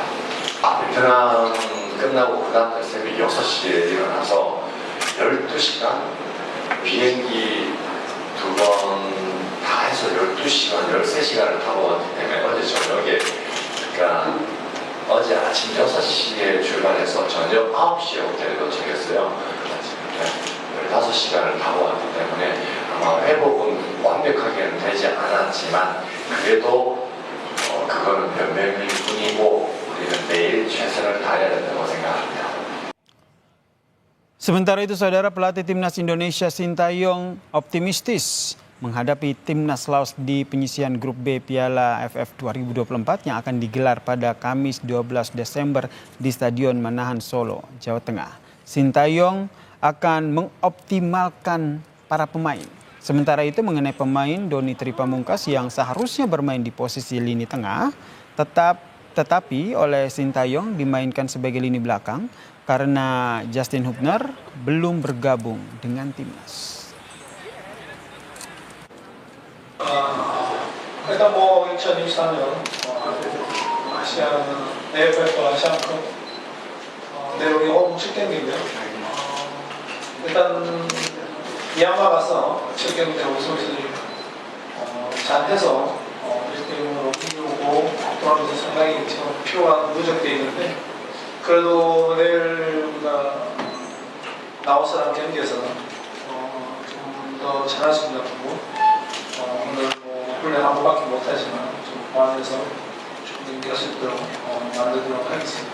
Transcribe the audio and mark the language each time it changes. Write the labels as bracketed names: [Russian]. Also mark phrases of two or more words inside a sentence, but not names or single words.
[Korean] 베트남 끝나고 그 다음날 새벽 6시에 일어나서 12시간 비행기 2번 다 해서 12시간, 13시간을 타고 왔기 때문에 어제 저녁에, 그러니까 어제 아침 6시에 출발해서 저녁 9시에 호텔에 도착했어요. 15시간을 타고 왔기 때문에 아마 회복은 완벽하게는 되지 않았지만 그래도 그거는 변명일 뿐이고 우리는 내일 최선을 다해야 된다고 생각합니다. [Indonesian] Sementara itu, Saudara, pelatih Timnas Indonesia Sintayong optimistis menghadapi Timnas Laos di penyisihan grup B Piala AFF 2024 yang akan digelar pada Kamis 12 Desember di Stadion Manahan Solo, Jawa Tengah. Sintayong akan mengoptimalkan para pemain. Sementara itu, mengenai pemain Doni Tripamungkas yang seharusnya bermain di posisi lini tengah, tetapi oleh Sintayong dimainkan sebagai lini belakang karena Justin Hubner belum bergabung dengan timnas. [Korean] 일단 2024년 AFF 아시안컵 내용이 첫 경기인데요. 일단 미얀마 가서 첫 경기 때 우리 선수들이 잘해서 1대0으로 이기고 돌아오면서 상당히 지금 피로가 누적되어 있는데, 그래도 내일 우리가 라오스랑 경기에서 좀 더 잘할 수 있는 거고, 오늘 훈련 한 번밖에 못하지만 좀 보완해서 좀 경기할 수 있도록 만들도록 하겠습니다.